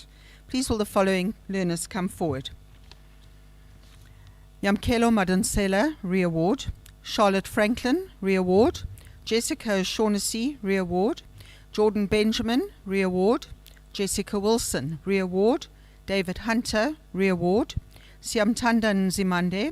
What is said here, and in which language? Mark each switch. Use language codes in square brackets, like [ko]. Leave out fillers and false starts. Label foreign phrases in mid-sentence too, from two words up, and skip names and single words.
[en] Please will the following learners come forward. Yamkelo Madansela, Re-Award. Charlotte Franklin, Re-Award. Jessica O'Shaughnessy, Re-Award. Jordan Benjamin, Re-Award. Jessica Wilson, Re-Award. David Hunter, Re-Award. Siamtanda Nzimande.